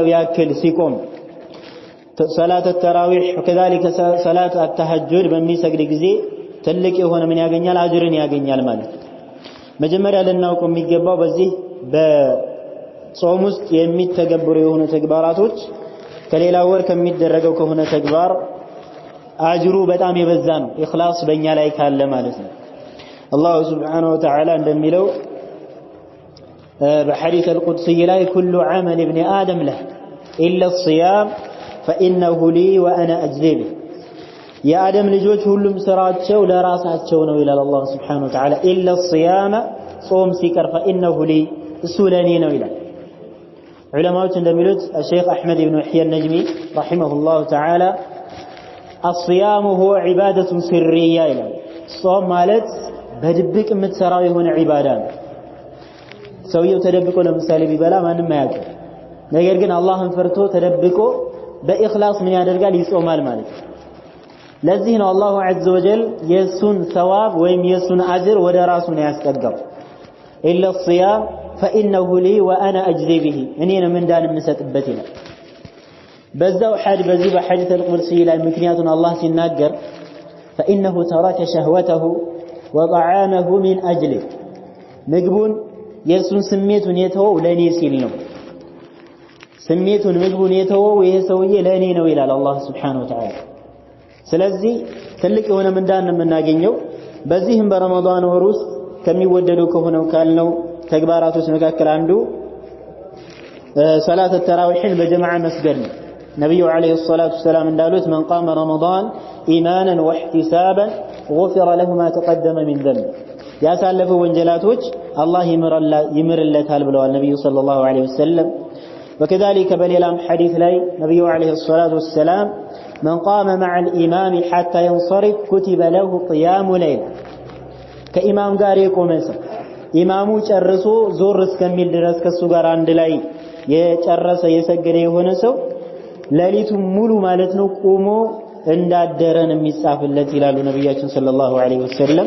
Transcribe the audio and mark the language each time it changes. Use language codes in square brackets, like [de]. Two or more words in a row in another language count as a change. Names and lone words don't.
[am] ያክል ሲቆም [ar] صلاة التراويح [am] وكذلك [ar] صلاة التهجد [am] በሚሰግድ ጊዜ ትልቅ የሆነ ምን ያገኛል አጅርን ያገኛል ማለት ነው። መጀመሪያ ልናውቀው የሚገባው በዚህ በጾም ውስጥ የሚተገበሩ የሆኑ ተግባራቶች ከሌላ ወር ከሚደረገው ከሆነ ተግባር አጅሩ በጣም የበዛ ነው ኢኽላስ በእኛ ላይ ካለ ማለት ነው። አላህ [ar] سبحانه وتعالى [am] እንደሚለው በሐዲስ القدسي ላይ [ar] كل عمل ابن آدم له إلا الصيام فإنه لي وأنا أجزي به [am] የአደም ልጆች ሁሉም ስራቸው ለራሳቸው ነው ይላል አላህ [ar] سبحانه وتعالى إلا الصيام [am] ጾም ሲቀር [ar] فإنه لي [am] እሱ ለኔ ነው ይላል። ዑለማዎች እንደሚሉት [ar] الشيخ أحمد بن يحيى النجمي رحمه الله تعالى الصيام هو عبادة سرية [am] ይላል። ጾም ማለት በድብቅ የምትሰራው የሆነ ዒባዳ ነው። ሰውየው ተደብቆ ለምሳሌ ቢበላ ማንም አያውቅም። ነገር ግን አላህን ፈርቶ ተደብቆ በኢኽላስ ምን ያደርጋል ይጾማል ማለት ነው። ለዚህ ነው [ar] الله عز وجل [am] የሱን ሰዋብ ወይም የሱን አጅር ወደ ራሱ ነው ያስጠጋው። [ar] إلا الصيام فإنه لي وأنا أجزي به [am] እኔ ነው ምንዳን የምሰጥበት ይላል። በዛው በዚህ በሐዲስ القدسي ላይ ምክንያቱን አላህ ሲናገር [ar] فإنه ترك شهوته وطعامه من أجله [am] ምግቡን የሱን ስሜቱን የተወው ለኔ ሲል ነው። ስሜቱን ምግቡን የተወው ይሄ ሰውዬ ለኔ ነው ይላል አላህ [ar] سبحانه وتعالى። [am] ስለዚህ ትልቅ የሆነ ምንዳን የምናገኘው በዚህም በረመዳን ወር ውስጥ ከሚወደዱ ከሆነው ካልነው ተግባራቶች መካከል አንዱ [ar] صلاة التراويح بجماعة مسجد نبي عليه الصلاة والسلام [am] እንዳሉት [ar] من قام رمضان إيمانا واحتسابا غفر له ما تقدم من ذنب [am] ያሳለፈው ወንጀላቶች አላህ ይምርለታል ብለዋል ነብዩ [ar] صلى الله عليه وسلم [am] وكذلك በሌላም ሐዲስ ላይ ነብዩ [ar] عليه الصلاة والسلام من قام مع الإمام حتى ينصرف كتب له قيام ليل [am] ከኢማም ጋር የቆመ ሰው ኢማሙ ጨርሶ ዞር እስከሚል ድረስ ከሱ ጋር አንድ ላይ የጨረሰ የሰገደ የሆነ ሰው ሌሊቱን ሙሉ ማለት ነው ቆሞ እንዳደረን የሚጻፍለት ይላሉ ነብያችን [ar] صلى الله عليه وسلم